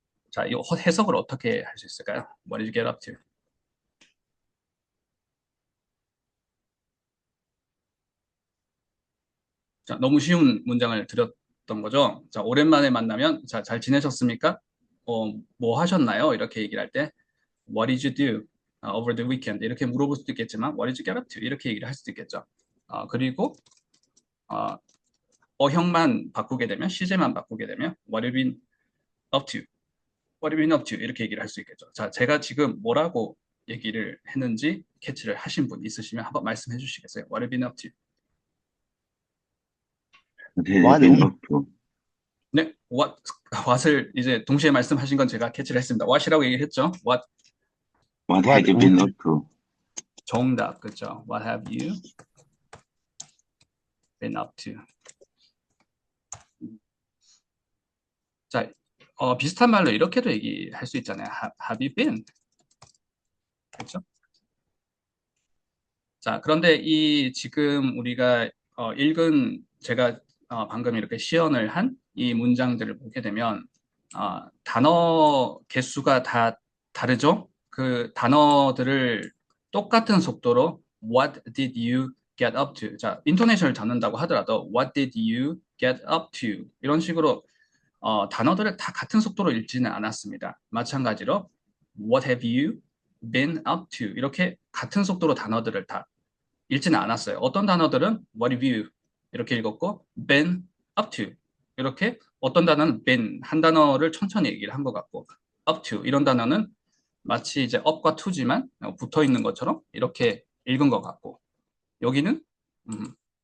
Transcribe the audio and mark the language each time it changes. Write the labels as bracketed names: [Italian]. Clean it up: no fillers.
[Korean] 자, 이 해석을 어떻게 할 수 있을까요? [English] What did you get up to? [Korean] 자, 너무 쉬운 문장을 드렸던 거죠. 자, 오랜만에 만나면, 자, 잘 지내셨습니까? 뭐 하셨나요? 이렇게 얘기를 할 때, [English] What did you do over the weekend? [Korean] 이렇게 물어볼 수도 있겠지만, [English] What did you get up to? [Korean] 이렇게 얘기를 할 수도 있겠죠. 그리고, 어, 어형만 바꾸게 되면, 시제만 바꾸게 되면, [English] What have you been up to? What have you been up to? [Korean] 이렇게 얘기를 할 수 있겠죠. 자, 제가 지금 뭐라고 얘기를 했는지 캐치를 하신 분 있으시면 한번 말씀해 주시겠어요? [English] What have you been up to? What have you What been up to? [Korean] 네, what을 이제 동시에 말씀하신 건 제가 캐치를 했습니다. what이라고 얘기를 했죠. [English] What what have you been would up to? [Korean] 정답, 그죠? [English] What have you been up to? [Korean] 자, 비슷한 말로 이렇게도 얘기할 수 있잖아요. [English] Have you been? [Korean] 그렇죠? 자, 그런데 이 지금 우리가 읽은 제가 방금 이렇게 시연을 한 이 문장들을 보게 되면 단어 개수가 다 다르죠? 그 단어들을 똑같은 속도로 [English] What did you get up to? [Korean] 자, 인토네이션을 잡는다고 하더라도 [English] What did you get up to? [Korean] 이런 식으로 단어들을 다 같은 속도로 읽지는 않았습니다. 마찬가지로 [English] What have you been up to? [Korean] 이렇게 같은 속도로 단어들을 다 읽지는 않았어요. 어떤 단어들은 [English] what have you [Korean] 이렇게 읽었고 [English] been up to [Korean] 이렇게 어떤 단어는 been 한 단어를 천천히 얘기를 한 것 같고 up to 이런 단어는 마치 이제 up과 to지만 붙어 있는 것처럼 이렇게 읽은 것 같고 여기는 음,